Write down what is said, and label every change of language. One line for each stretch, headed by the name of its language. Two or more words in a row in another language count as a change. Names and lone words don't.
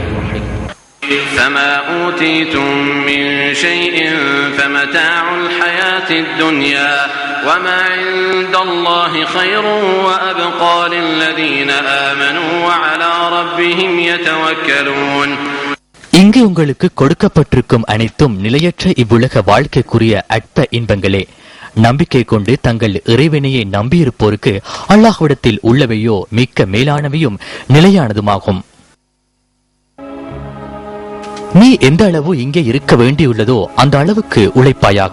Arabic: فما أوتيتم من شيء فمتاع الحياة الدنيا وما عند الله خير وأبقى للذين آمنوا وعلى ربهم يتوكلون.
Tamil: இங்கு உங்களுக்கு கொடுக்கப்பட்டிருக்கும் அனைத்தும் நிலையற்ற இவ்வுலக வாழ்க்கைக்குரிய அற்ப இன்பங்களே. நம்பிக்கை கொண்டு தங்கள் இறைவனையை நம்பியிருப்போருக்கு அல்லாஹ்விடத்தில் உள்ளவையோ மிக்க மேலானவையும் நிலையானதுமாகும். நீ எந்த அளவு இங்கே இருக்க வேண்டியுள்ளதோ அந்த அளவுக்கு உழைப்பாயாக.